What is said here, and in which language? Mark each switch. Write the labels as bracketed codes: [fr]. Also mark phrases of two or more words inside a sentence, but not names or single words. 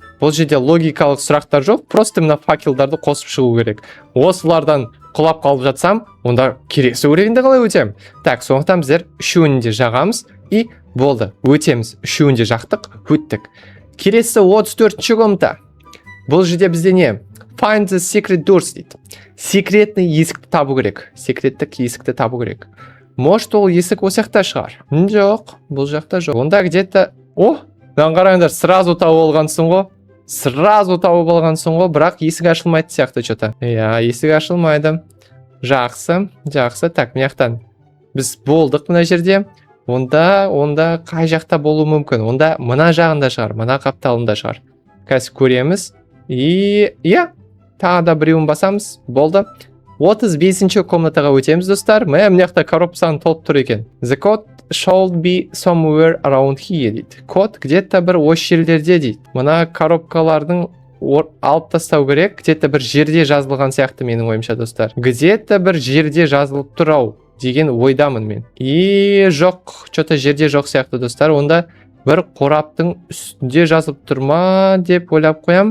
[kk] Бұл жерде логикалық сұрақтар жоқ, просто мына факелдарды қосып шығу керек. Осылардан құлап қалып жатсам, онда келесі уровенде қалай өтем? Так, сондықтан біздер үшеуін де жағамыз и болды, өтеміз. Үшеуін де жақтық, өттік. Келесі 34-ші комната. Бұл жерде бізде не? [en] Find the secret doors дейді. [kk] Секретный есікті табу керек. Секреттік есікті табу керек. Может, ол есік осы жақта шығар? Жоқ, бұл жақта жоқ. Онда где-то... қараңдар, сразу тауып алғансың ғой. Сразу тауып алғансың ғой, бірақ есік ашылмайды сияқты что-то. Есік ашылмайды. Жақсы. Так, мияқтан. Біз болдық мына жерде. Онда қай жақта болуы мүмкін? Онда мына жағында шығар, мына қапталында шығар. Қазір көреміз. Тағы да біреуін басамыз. Болды. 35-ші комнатаға өтеміз, достар. Мына коробканың толып тұр екен. [en] The code should be somewhere around here дейді. [kk] Код где-то бір осы жерлерде дейді. Мына коробкалардың алып тастау керек. Где-то бір жерде жазылған сияқты менің ойымша, достар. Где-то бір жерде жазылып тұр ау деген ойдамын мен. Жоқ, что-то жерде жоқ сияқты, достар. Онда бір қораптың үстінде жазылып тұрма деп ойлап қоям.